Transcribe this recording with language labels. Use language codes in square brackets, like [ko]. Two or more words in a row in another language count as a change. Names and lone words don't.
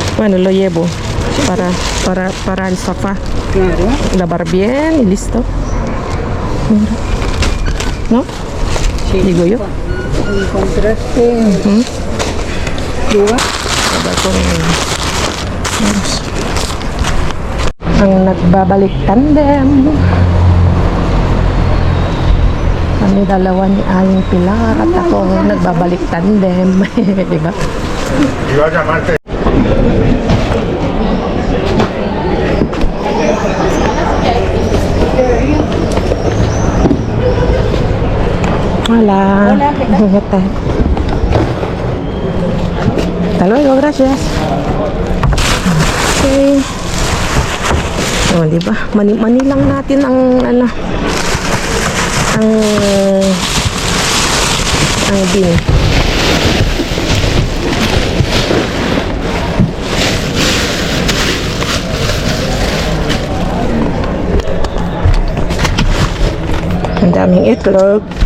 [es] Bueno, lo llevo para el sofá. Claro. Lavar bien y listo. Mira. ¿No? Sí. Digo yo. Encontraste lugar. Lavar con... Vamos. [tl] Ang nagbabalik tandem. Kami dalawa ni Aling Pilar at ako nagbabalik tandem. Diba? [es] Iba a llamarte. Hola. Hola, ¿qué tal? ¿Qué tal? Hasta luego, gracias. [tl] Okay. O, diba? Mani lang natin ang ang bin. Ang daming itlog.